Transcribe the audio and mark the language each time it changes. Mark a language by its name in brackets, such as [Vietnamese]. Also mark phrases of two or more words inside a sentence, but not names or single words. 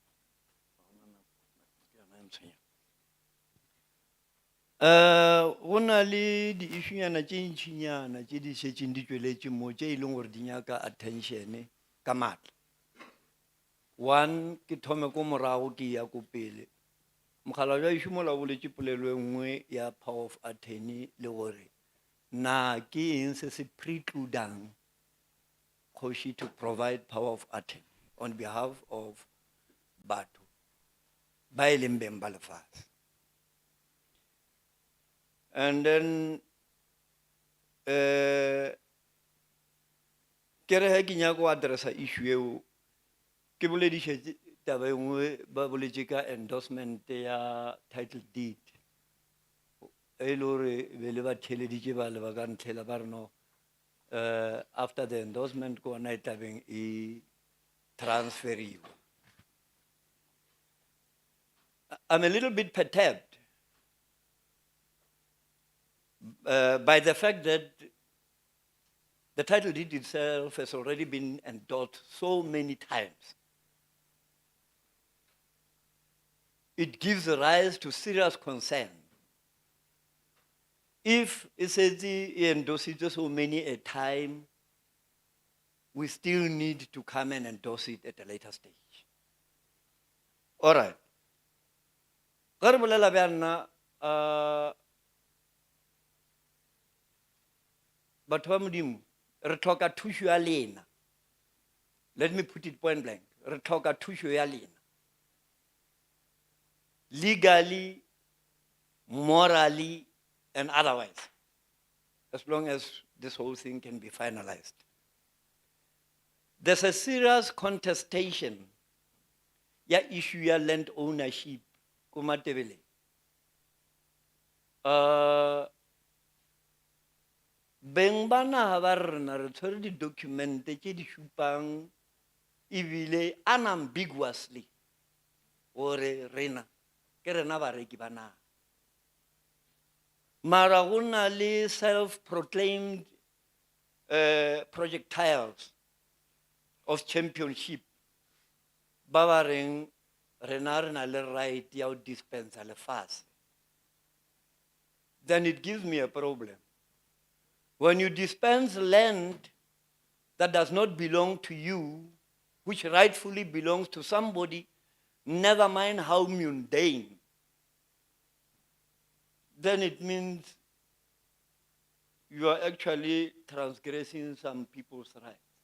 [Northern Sotho] Go na na le di-issuenyana tše ntšhinyana tše di šetšeng di tšweletše mo tše e leng gore di nyaka attention ka maatla. One, ke thome ko morago ke ya ko pele. Mogala bja ešo mola boletše polelo e nngwe ya [English] power of attorney [Northern Sotho] le gore na ke eng se se precludang kgoši [English] to provide power of attorney on behalf of [Northern Sotho] batho ba e leng beng ba lefatshe. And then ke re he ke nyaka go addressa issue eo ke bolediše taba e nngwe ba boletše ka endorsement ya title deed e le gore be le ba theleditše ba leba ka ntlhela ba re no [English] after the endorsement [Northern Sotho] ko ona e tlabeng e transferiwa. [English] I'm a little bit perturbed by the fact that the title deed itself has already been endorsed so many times. It gives rise to serious concern. If it says he endorses so many a time, we still need to come and endorse it at a later stage. All right. [Northern Sotho] Ga re bolela bjana, batho ba Modimo, re tlhoka thušo ya lena. [English] Let me put it point blank. [Northern Sotho] Re tlhoka thušo ya lena. [English] Legally, morally, and otherwise, as long as this whole thing can be finalized. There's a serious contestation ya issue ya land ownership [Northern Sotho] ko Matebele. Beng ba naga ba rena re tshwere di-documente tše di šupang ebile unambiguously gore rena ke rena bareki ba naga. Mara go na le [English] self-proclaimed projectiles of championship [Northern Sotho] ba ba reng rena re na le right ya go dispensa lefase. [English] Then it gives me a problem. When you dispense land that does not belong to you, which rightfully belongs to somebody, never mind how mundane, then it means you are actually transgressing some people's rights.